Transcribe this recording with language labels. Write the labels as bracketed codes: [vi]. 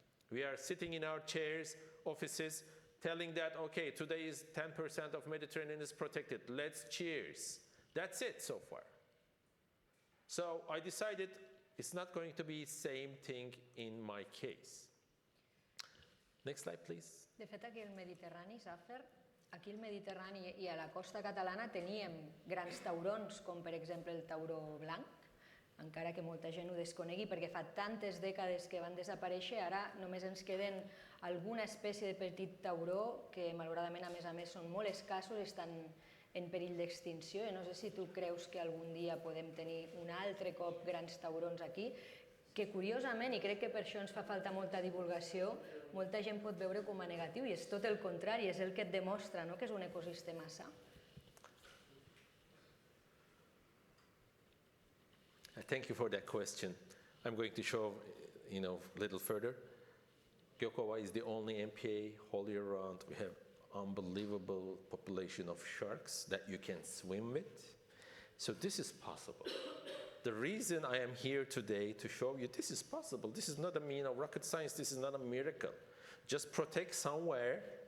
[en] We are sitting in our chairs, offices, telling that, okay, today is 10% of Mediterranean is protected, let's cheers. That's it so far. So I decided it's not going to be the same thing in my case. Next slide, please. [ca] De fet, aquí al Mediterrani, Zafer, aquí al Mediterrani i a la costa catalana teníem grans taurons, com per exemple el tauró blanc, encara que molta gent ho desconegui perquè fa tantes dècades que van desaparèixer, ara només ens queden alguna espècie de petit tauró que malauradament a més són molt escassos, estan en perill d'extinció. No sé si tu creus que algun dia podem tenir un altre cop grans taurons aquí, que curiosament, i crec que per això ens fa falta molta divulgació, molta gent pot veure com a negatiu, i és tot el contrari, és el que et demostra que és un ecosistema sa. [en] Thank you for that question. I'm going to show, a little further. Gökova is the only MPA all year round. We have unbelievable population of sharks that you can swim with. So this is possible. The reason I am here today to show you this is possible. This is not a rocket science. This is not a miracle. Just protect somewhere